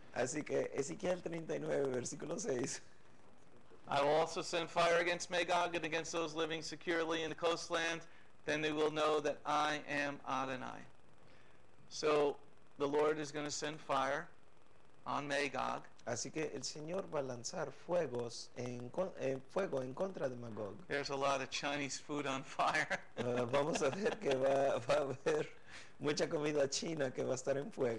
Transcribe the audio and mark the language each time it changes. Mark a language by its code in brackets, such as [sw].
[es] Así que Ezequiel 39, versículo 6. [en] I will also send fire against Magog and against those living securely in the coastland. Then they will know that I am Adonai. So the Lord is going to send fire on Magog. [es] Así que el Señor va a lanzar fuego en contra de Magog. [en] There's a lot of Chinese food on fire. [es] Vamos a ver que va a haber mucha comida china que va a estar en fuego.